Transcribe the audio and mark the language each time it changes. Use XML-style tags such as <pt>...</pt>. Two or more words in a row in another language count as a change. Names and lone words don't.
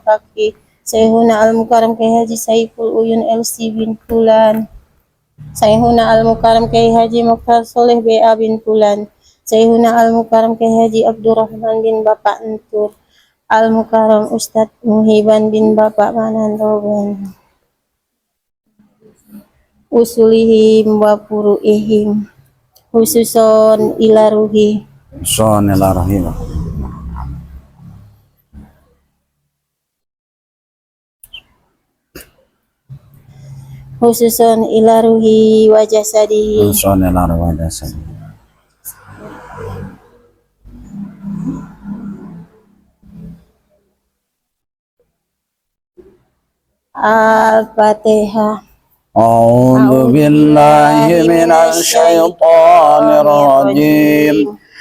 <ar>Fakih Sayyiduna Al-Mukarram Kyai Haji Saiful Uyun LC bin Fulan Sayyiduna Al-Mukarram Kyai Haji Mukhtar Soleh BA bin Fulan Sayyiduna Al-Mukarram Kyai Haji Abdurrahman bin Bapak Entur Al-Mukarram Ustadz Muhiban bin Bapak Manan Roban أصولهم وفروعهم خصوصا إلى روح Bismillahirrahmanirrahim. خصوصا إلى روحه وجسده Bismillahirrahmanirrahim. Al-Fatihah. أعوذ بالله من الشيطان الرجيم.</ar>